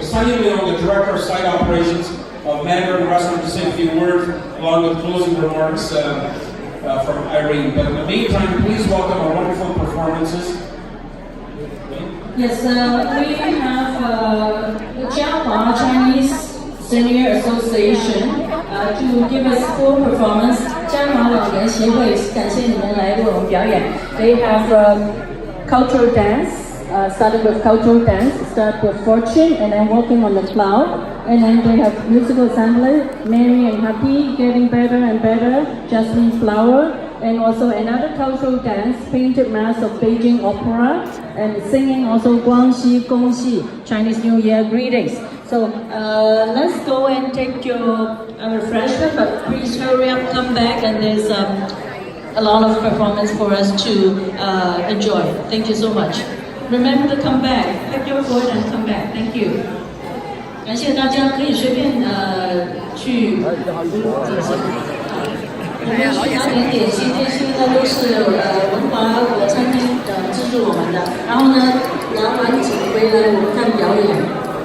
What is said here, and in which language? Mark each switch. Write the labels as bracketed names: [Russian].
[English] Sunny Leon, the Director of Site Operations of Mandarin Restaurant, to say a few words, along with closing remarks from Irene. But in the meantime, please welcome our wonderful performances. Yes, we have the Jiahua Chinese Senior Association to give us full performance. [Chinese] 嘉华老人协会感谢你们来为我们表演。 [English] They have cultural dance, starting with cultural dance, start with Fortune, and then Walking on the Cloud. And then they have musical assembly, Merry and Happy, Getting Better and Better, Jasmine Flower, and also another cultural dance, Painted Mask of Beijing Opera, and singing also Guangxi Gongxi, Chinese New Year greetings. So let's go and take your refreshment, but please hurry up, come back, and there's a lot of performance for us to enjoy. Thank you so much. Remember to come back, pack your food and come back. Thank you. [Chinese] 感谢大家，可以随便去点心。我们去拿点心，这些呢都是文华餐厅资助我们的。然后呢，拿完景回来我们看表演。